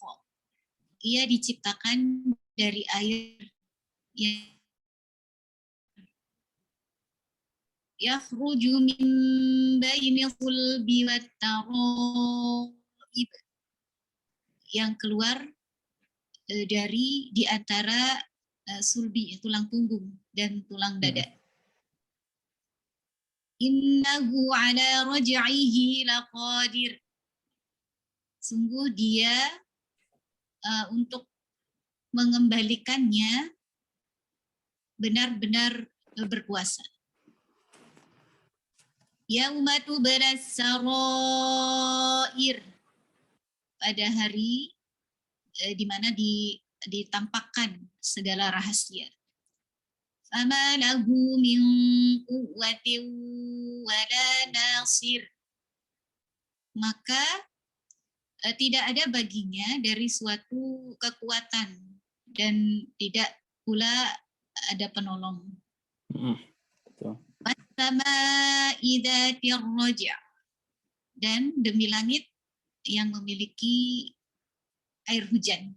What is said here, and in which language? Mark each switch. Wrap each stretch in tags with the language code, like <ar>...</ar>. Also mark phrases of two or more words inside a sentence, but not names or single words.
<id>Ia diciptakan dari air yang</id> <ar>يخرج من بين الصلب والترائب,</ar> <id>yang keluar dari di antara sulbi, tulang punggung dan tulang dada.</id> <ar>إنه على رجعه لقادر.</ar> <id>Sungguh dia untuk mengembalikannya benar-benar berkuasa.</id> <ar>يوم تبلى السرائر,</ar> <id>pada hari di mana ditampakkan segala rahasia.</id> <ar>فما له من قوة ولا ناصر.</ar> <id>Maka tidak ada baginya dari suatu kekuatan dan tidak pula ada penolong.</id> <ar>والسماء ذات الرجع',</ar> <id>dan demi langit yang memiliki air hujan.</id>